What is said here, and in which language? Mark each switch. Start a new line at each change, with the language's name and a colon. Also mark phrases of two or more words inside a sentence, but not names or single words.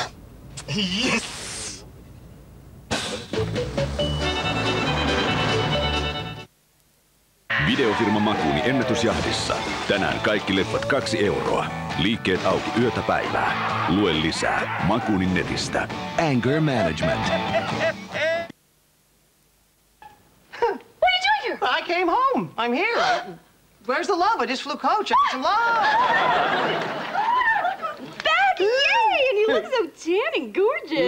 English: Yes!
Finnish: Videofirma Makuuni ennätysjahdissa. Tänään kaikki leffat 2 euroa. Liikkeet auki yötä päivää. Lue lisää Makuunin netistä.
English: Anger Management. What are you doing here? I came home. I'm here. Where's the love? I just flew coach. I need some love. Back! Yay! And you look so tan and gorgeous.